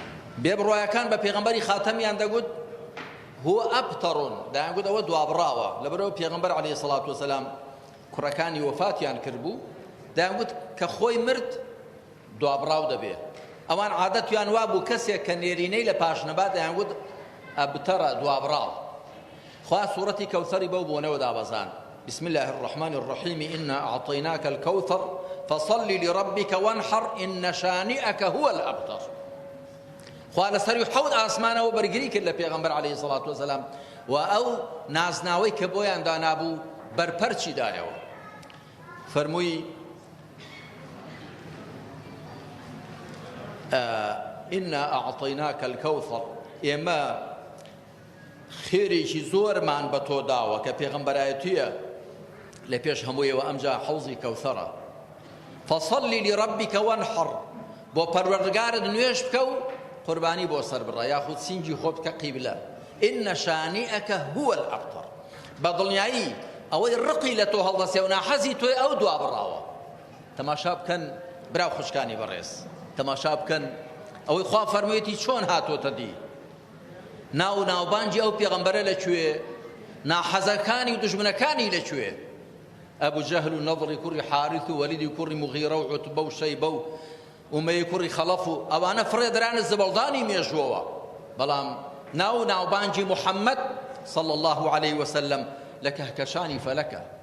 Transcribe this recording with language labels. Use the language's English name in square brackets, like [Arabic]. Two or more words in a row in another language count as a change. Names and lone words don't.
[Central Kurdish] بە پێغەمبەری خاتەمیان دەگوت [Arabic] هو ئەبتەڕون [Central Kurdish] دەیانگوت ئەوە دوابڕاوە لەبەرەوە پێغەمبەر [Arabic] عەلەیهی سەڵات وسەلام [Central Kurdish] کوڕەکانی وەفاتیان کردبوو دەیانگوت کە خۆی مرد دوابڕاو دەبێ ئەوان عادەتیان وا بوو کەسێک کە نێرینەی لە پاشنەبا دەیانگوت ئەبتەڕە دوابڕاو خوا سوورەتی کەوسەری بەو بۆنەوە دابەزان [Arabic] بسم الله الرحمن الرحيم إنا أعطيناك الكوثر فصل لربك وانحر إن شانئك هو الأبتر [Central Kurdish] خوا لەسەری حەوت ئاسمانەوە بەرگری کرد لە پێغەمبەر [Arabic] عەلەیهی سەڵات وسەلام [Central Kurdish] و ئەو نازناوەی کە بۆیان دانابوو بەرپەرچی دایەوە فەرمووی [Arabic] إنا أعطيناك الكوثر [Central Kurdish] ئێمە خێرێکی زۆرمان بە تۆ داوە کە پێغەمبەرایەتیە لە پێش هەموویەوە ئەمجا حەوزی کەوثەرە [Arabic] فصل لربك وانحر [Central Kurdish] بۆ پەروەردگارت نوێژ بکە و قوربانی بۆ سەر بڕە یاخود سینگی خۆ بکە قیبلە [Arabic] إن شانئك هو الأبتر [Central Kurdish] بەدڵنیایی ئەوەی ڕقی لە تۆ هەڵدەسێ و ناحەزی تۆی ئەو دوابڕاوە تەماشا بکەن براو خوشکانی بەڕێز تەماشا بکەن ئەوەی خوا فەرموویەتی چۆن هاتۆتە دی ناو ناوبانجی ئەو پێغەمبەرە لەکوێ ناحەزەکانی و دژمنەکانی لەکوێ ئەبوو جەهل و نەضری کوڕی حارث و وەلیدی کوڕی مغیرە و عوتبە و شەیبە و ئومەیە کوڕی خەڵەف و ئەوانە فڕێدرانە زەبەڵدانی مێژووەوە بەڵام ناوبانجی محەممەد [Arabic] صلی الله عليه وسلم [Central Kurdish] لە کەهکەشانی فەلەکە